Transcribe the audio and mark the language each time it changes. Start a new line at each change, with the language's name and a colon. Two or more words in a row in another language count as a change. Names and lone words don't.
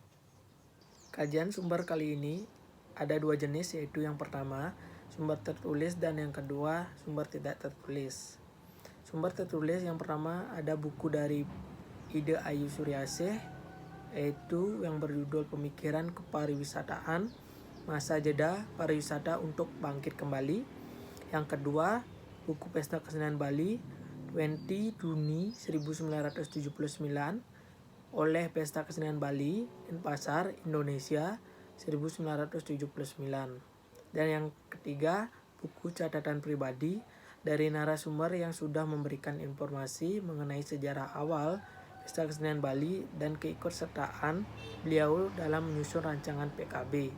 Indonesian: Kajian sumber kali ini ada 2 jenis, yaitu yang pertama sumber tertulis dan yang kedua sumber tidak tertulis. Sumber tertulis yang pertama ada buku dari Ide Ayu Suryasih, yaitu yang berjudul Pemikiran Kepariwisataan, Masa Jeda Pariwisata untuk Bangkit Kembali. Yang kedua, buku Pesta Kesenian Bali 20 Juni 1979 oleh Pesta Kesenian Bali Denpasar, Indonesia 1979. Dan yang ketiga, buku catatan pribadi dari narasumber yang sudah memberikan informasi mengenai sejarah awal Pesta Kesenian Bali dan keikutsertaan beliau dalam menyusun rancangan PKB.